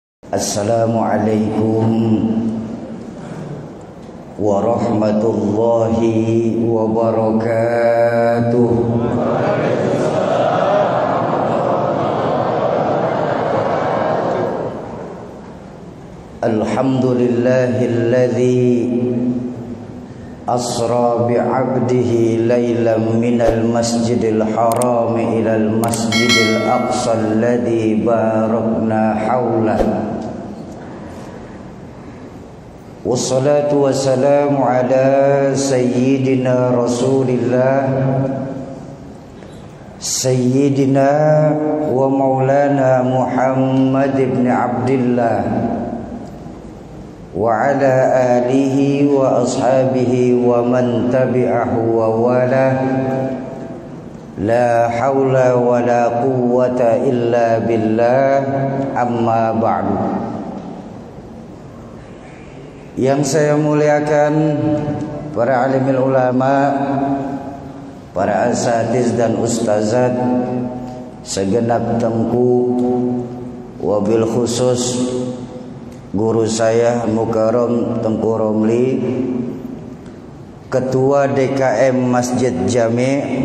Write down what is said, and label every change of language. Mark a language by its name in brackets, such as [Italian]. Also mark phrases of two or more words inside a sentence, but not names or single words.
[Arabic] السلام عليكم ورحمة الله وبركاته. الحمد لله الذي أسرى بعبده ليلا من المسجد الحرام إلى المسجد الأقصى الذي باركنا حوله. والصلاة والسلام على سيدنا رسول الله سيدنا ومولانا محمد بن عبد الله وعلى آله وأصحابه ومن تبعه ووالى. لا حول ولا قوة إلا بالله، أما بعد. [Indonesian] Yang saya muliakan para [Arabic] عالم العلماء, [Indonesian] para asatiz dan ustazat, segenap tengku, [Arabic] وبالخصوص [Indonesian] guru saya Mukarram Tengku Romli, Ketua DKM Masjid Jami'.